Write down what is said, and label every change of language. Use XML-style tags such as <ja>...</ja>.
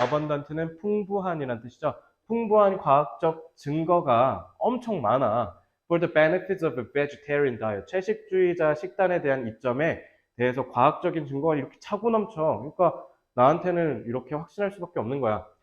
<ko>abundant는 풍부한이라는 뜻이죠. 풍부한 과학적 증거가 엄청 많아.</ko> <en>For the benefits of a vegetarian diet.</en> <ko>채식주의자 식단에 대한 이점에 대해서 과학적인 증거가 이렇게 차고 넘쳐. 그러니까 나한테는 이렇게 확신할 수밖에 없는 거야.</ko>